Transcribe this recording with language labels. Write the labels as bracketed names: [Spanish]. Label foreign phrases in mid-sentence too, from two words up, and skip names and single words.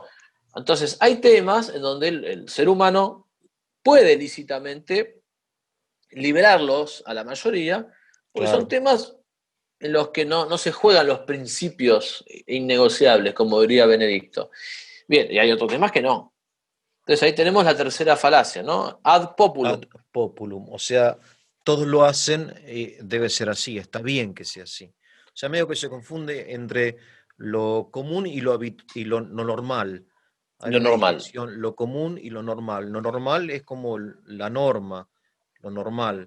[Spanish] Entonces, hay temas en donde el ser humano puede lícitamente liberarlos a la mayoría, porque son Claro. temas en los que no se juegan los principios innegociables, como diría Benedicto. Bien, y hay otros temas que no. Entonces ahí tenemos la tercera falacia, ¿no? Ad Ad populum. populum, o sea, todos lo hacen y debe ser así, está bien que sea así. O sea, medio que se confunde entre lo común y lo normal. Hay Lo una normal. distinción, lo común y lo normal. Lo normal es como la norma, lo normal.